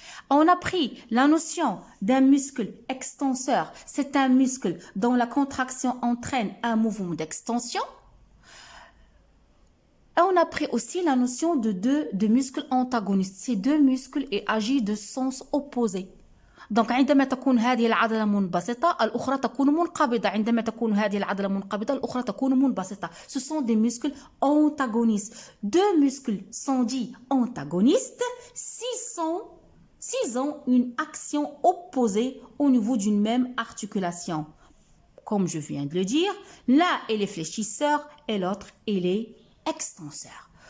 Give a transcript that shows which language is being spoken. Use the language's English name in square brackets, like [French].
[French] On a pris la notion d'un muscle extenseur. C'est un muscle dont la contraction entraîne un mouvement d'extension. Et on a pris aussi la notion de muscles antagonistes. Ces deux muscles agissent de sens opposé. [Arabic] Donc, عندما تكون هذه العضلة منبسطة, الأخرى تكون منقبضة. عندما تكون هذه العضلة منقبضة, الأخرى تكون منبسطة. [French] Ce sont des muscles antagonistes. Deux muscles sont dits antagonistes s'ils ont une action opposée au niveau d'une même articulation. Comme je viens de le dire, l'un est les fléchisseurs et l'autre est les extenseurs.